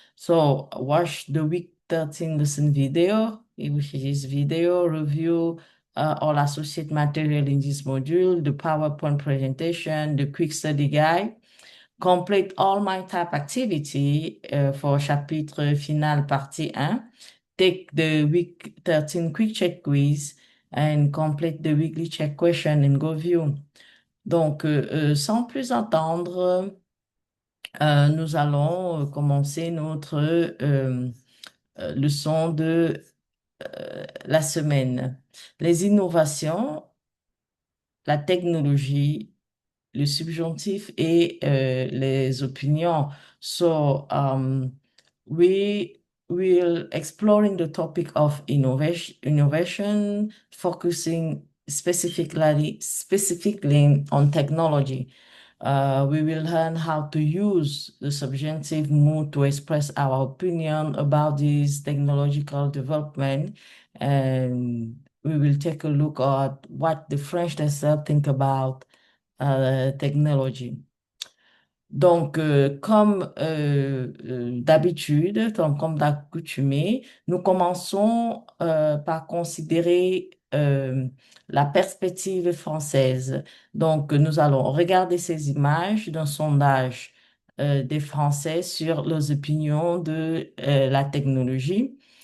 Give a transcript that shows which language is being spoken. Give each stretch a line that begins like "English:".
English: So watch the week 13 lesson video, which is video review all associate material in this module, the PowerPoint presentation, the quick study guide. Complete all my type activity for
French: chapitre final partie 1.
English: Take the week 13 quick check quiz and complete the weekly check question and go view.
French: Donc, sans plus attendre, nous allons commencer notre leçon de la semaine. Les innovations, la technologie, le subjonctif et les opinions.
English: So, we will exploring the topic of innovation, focusing specifically on technology. We will learn how to use the subjunctive mood to express our opinion about this technological development, and we will take a look at what the French themselves think about technology.
French: Donc, comme d'habitude, comme d'accoutumé, nous commençons par considérer la perspective française. Donc, nous allons regarder ces images d'un sondage des Français sur leurs opinions de la technologie.